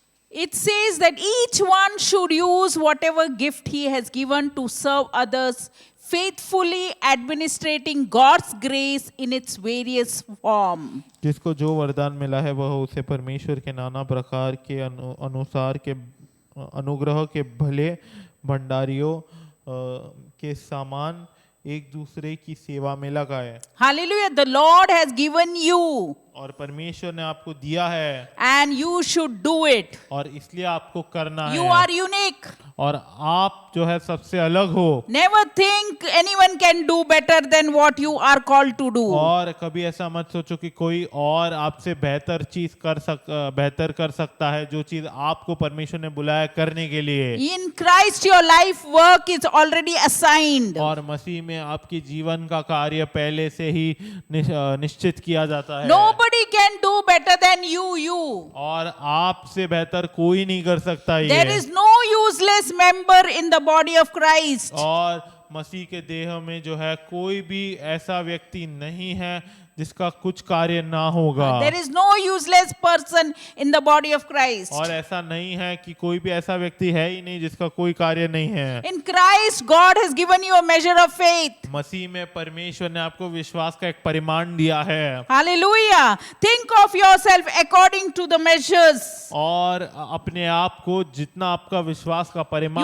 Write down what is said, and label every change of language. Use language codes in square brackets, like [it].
[en] It says that each one should use whatever gift he has given to serve others, faithfully administrating God's grace in its various form. [hi] जिसको जो वरदान मिला है वह उसे परमेश्वर के नाना प्रकार के अनुसार के अनुग्रह के भले भंडारियों के समान एक दूसरे की सेवा में लगाए। [en] Hallelujah. The Lord has given you [hi] और परमेश्वर ने आपको दिया है [en] and you should do it. [hi] और इसलिए आपको करना [en] You [hi] है। [en] are unique. [hi] और आप जो है सबसे अलग हो। [en] Never think anyone can do better than what you are called to do. [hi] और कभी ऐसा मत सोचो कि कोई और आपसे बेहतर कर सकता है जो चीज आपको परमेश्वर ने बुलाया करने के लिए। [en] In Christ your life work is already assigned. [hi] और मसीह में आपकी जीवन का कार्य पहले से ही निश्चित किया जाता है। [en] Nobody can do better than you. [hi] और आपसे बेहतर कोई नहीं कर सकता ये। [en] There is no useless member in the body of Christ. [hi] और मसीह के देह में जो है कोई भी ऐसा व्यक्ति नहीं है जिसका कुछ कार्य ना होगा। [en] There is no useless person in the body of Christ. [hi] और ऐसा नहीं है कि कोई भी ऐसा व्यक्ति है ही नहीं जिसका कोई कार्य नहीं है। [en] In Christ God has given you a measure of faith. [hi] मसीह में परमेश्वर ने आपको विश्वास का एक परिमाण दिया है। [en] Hallelujah. Think of yourself according to the measures. [hi] और अपने आप को जितना आपका विश्वास का परिमाण